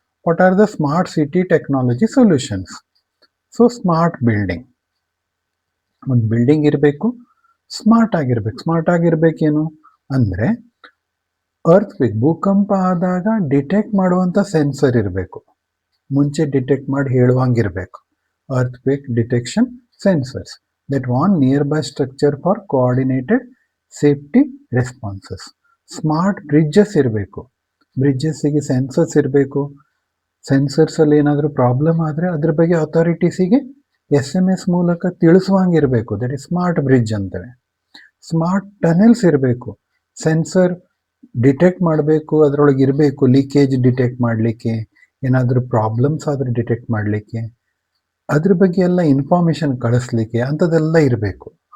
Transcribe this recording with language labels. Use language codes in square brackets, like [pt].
[en] What are the smart city technology solutions? [kn] So smart building, ಒಂದು building ಇರಬೇಕು, smart ಆಗಿರ್ಬೇಕು. Smart ಆಗಿರ್ಬೇಕೇನು ಅಂದರೆ earthquake, ಭೂಕಂಪ ಆದಾಗ ಡಿಟೆಕ್ಟ್ ಮಾಡುವಂಥ ಸೆನ್ಸರ್ ಇರಬೇಕು. ಮುಂಚೆ ಡಿಟೆಕ್ಟ್ ಮಾಡಿ ಹೇಳುವಂಗಿರಬೇಕು. [en] Earthquake detection sensors that warn nearby structure for coordinated safety responses. [kn] Smart bridges ಇರಬೇಕು. ಬ್ರಿಡ್ಜಸ್ಸಿಗೆ ಸೆನ್ಸರ್ಸ್ ಇರಬೇಕು. ಸೆನ್ಸರ್ಸಲ್ಲಿ ಏನಾದರೂ ಪ್ರಾಬ್ಲಮ್ ಆದರೆ ಅದ್ರ ಬಗ್ಗೆ ಅಥಾರಿಟೀಸಿಗೆ SMS ಮೂಲಕ ತಿಳಿಸುವಂಗಿರಬೇಕು. [en] that is smart bridge [kn] ಅಂತೇವೆ. Smart ಟನೆಲ್ಸ್ ಇರಬೇಕು. ಸೆನ್ಸರ್ ಡಿಟೆಕ್ಟ್ ಮಾಡಬೇಕು, ಅದರೊಳಗೆ ಇರಬೇಕು, ಲೀಕೇಜ್ ಡಿಟೆಕ್ಟ್ ಮಾಡಲಿಕ್ಕೆ, ಏನಾದರೂ ಪ್ರಾಬ್ಲಮ್ಸ್ ಆದರೆ ಡಿಟೆಕ್ಟ್ ಮಾಡಲಿಕ್ಕೆ, ಅದ್ರ ಬಗ್ಗೆ ಎಲ್ಲ ಇನ್ಫಾರ್ಮೇಷನ್ ಕಳಿಸ್ಲಿಕ್ಕೆ ಅಂಥದ್ದೆಲ್ಲ ಇರಬೇಕು.